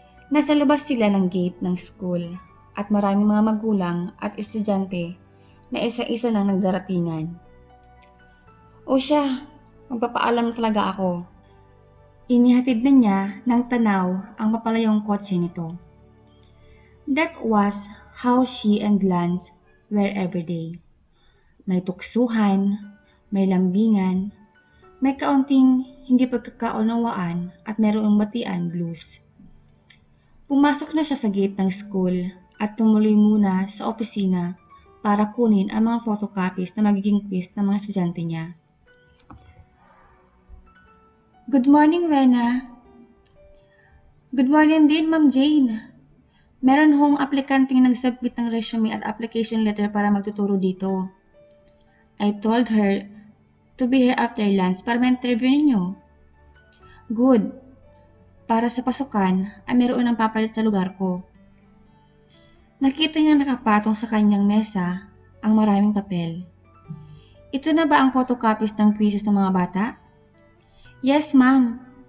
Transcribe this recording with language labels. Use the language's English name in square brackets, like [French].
[Filipino] Nasa labas sila ng gate ng school at maraming mga magulang at estudyante na isa-isa nang nagdaratingan. O siya, magpapaalam na talaga ako. Inihatid na niya ng tanaw ang mapalayong kotse nito. [English] That was how she and Lance were every day. [Filipino] May tuksuhan, may lambingan, may kaunting hindi pagkakaunawaan at mayroong batian blues. Pumasok na siya sa gate ng school at tumuloy muna sa opisina para kunin ang mga photocopies na magiging quiz ng mga estudyante niya. [English] Good morning, Wena. Good morning din, Ma'am Jane. [Filipino] Meron hong aplikanteng nag-submit ng resume at application letter para magtuturo dito. [English] I told her to be here after lunch [Filipino] para ma-interview ninyo. [English] Good. [Filipino] Para sa pasukan ay meron ng papalit sa lugar ko. Nakita niya nakapatong sa kanyang mesa ang maraming papel. Ito na ba ang photocopies ng quizzes ng mga bata? [English] Yes, ma'am.